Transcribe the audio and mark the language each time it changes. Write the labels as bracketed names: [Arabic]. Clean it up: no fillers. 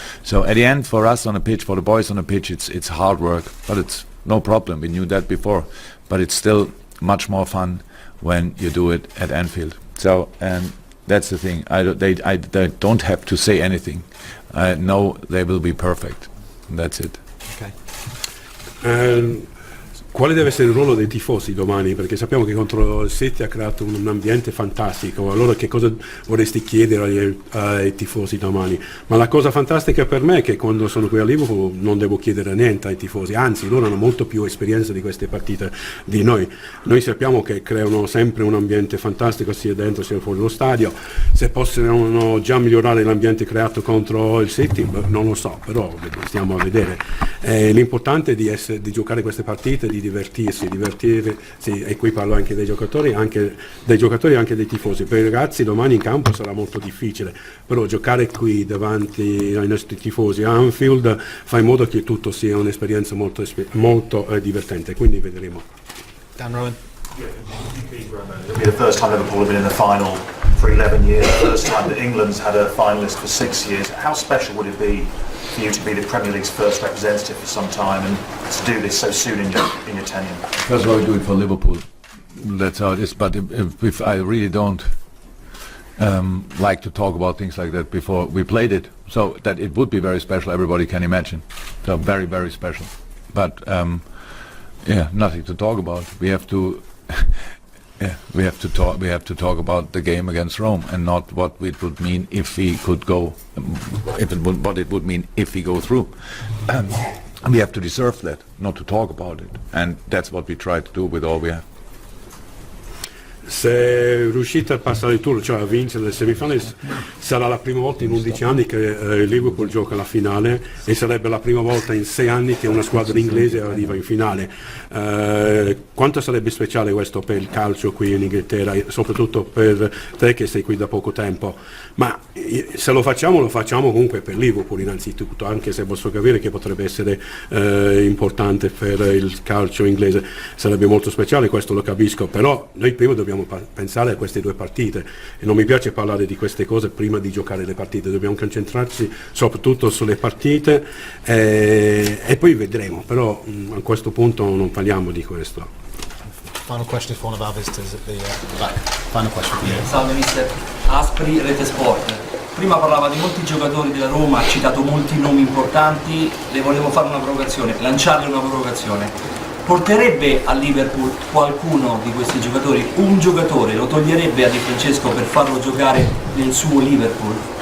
[English] So at the end, for us on the pitch, for the boys on the pitch, it's hard work, but it's no problem. We knew that before, but it's still much more fun when you do it at Anfield. So, and that's the thing. They don't have to say anything. I know they will be perfect. That's it. Okay. [Italian] Quale deve essere il ruolo dei tifosi domani? Perché sappiamo che contro il City ha creato un ambiente fantastico. Allora che cosa vorresti chiedere ai tifosi domani? Ma la cosa fantastica per me è che quando sono qui a Liverpool non devo chiedere niente ai tifosi, anzi loro hanno molto più esperienza di queste partite di noi. Noi sappiamo che creano sempre un ambiente fantastico sia dentro sia fuori lo stadio. Se possono già migliorare l'ambiente creato contro il City, non lo so, però stiamo a vedere. L'importante è di giocare queste partite, di divertirsi, sì, e qui parlo anche dei giocatori e anche dei tifosi. Per i ragazzi domani in campo sarà molto difficile, però giocare qui davanti ai nostri tifosi a Anfield fa in modo che tutto sia un'esperienza molto divertente, quindi vedremo. [English] Dan Rowan. It'll be the first time Liverpool have been in the final for 11 years, the first time that England's had a finalist for 6 years. How special would it be for you to be the Premier League's first representative for some time and to do this so soon in your tenure? First of all, we do it for Liverpool. That's how it is. But if I really don't like to talk about things like that before we played it, so that it would be very special, everybody can imagine. So very, very special. but yeah, nothing to talk about. We have to. Yeah, we have to talk. We have to talk about the game against Rome, and not what it would mean if we could go. What it would mean if we go through. We have to deserve that, not to talk about it, and that's what we try to do with all we have. [Italian] Se riuscite a passare il turno, cioè a vincere le semifinali, sarà la prima volta in 11 anni che il Liverpool gioca la finale e sarebbe la prima volta in 6 anni che una squadra inglese arriva in finale. Quanto sarebbe speciale questo per il calcio qui in Inghilterra, soprattutto per te che sei qui da poco tempo? Ma se lo facciamo comunque per Liverpool innanzitutto, anche se posso capire che potrebbe essere importante per il calcio inglese. Sarebbe molto speciale, questo lo capisco, però noi prima dobbiamo pensare a queste due partite e non mi piace parlare di queste cose prima di giocare le partite, dobbiamo concentrarci soprattutto sulle partite e poi vedremo, però a questo punto non parliamo di questo. [English] Final question for one of our visitors at the back. Final question for you. [Italian] Salve mister, Aspri, Rete Sport. Prima parlava di molti giocatori della Roma, ha citato molti nomi importanti, le volevo fare una provocazione, lanciarle una provocazione. Porterebbe a Liverpool qualcuno di questi giocatori, un giocatore, lo toglierebbe a Di Francesco per farlo giocare nel suo Liverpool?